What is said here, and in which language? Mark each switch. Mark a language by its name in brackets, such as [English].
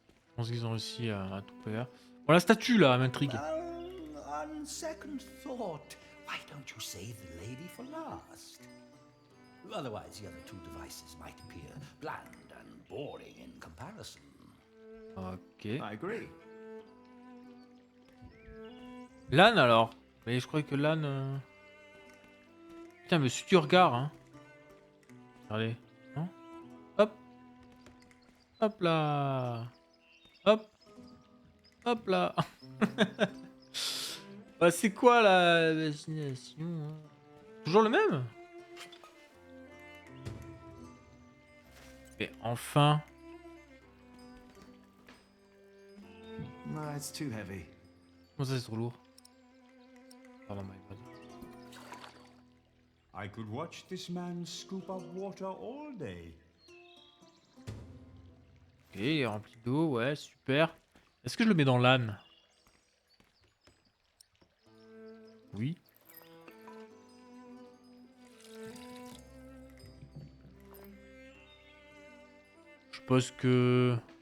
[French] Je pense qu'ils ont réussi à tout faire. Bon, la statue là, m'intrigue. [English] On second thought, why don't you save the lady for last? Otherwise, the other two devices might appear bland and boring in comparison. Ok. I agree. [French] L'âne alors. Mais je crois que l'âne... Putain, me suis du regard, hein. Allez. Non. Hop. Hop là. Hop. Hop là. Bah, c'est quoi la vaccination, hein? Toujours le même? Et enfin... [English] No, it's too heavy. [French] Comment ça, c'est trop lourd? [English] Pardon, my bad. I could watch this man scoop up water all day. [French] Ok, il est rempli d'eau, ouais, super. Est-ce que je le mets dans l'âne? Oui. Je suppose que...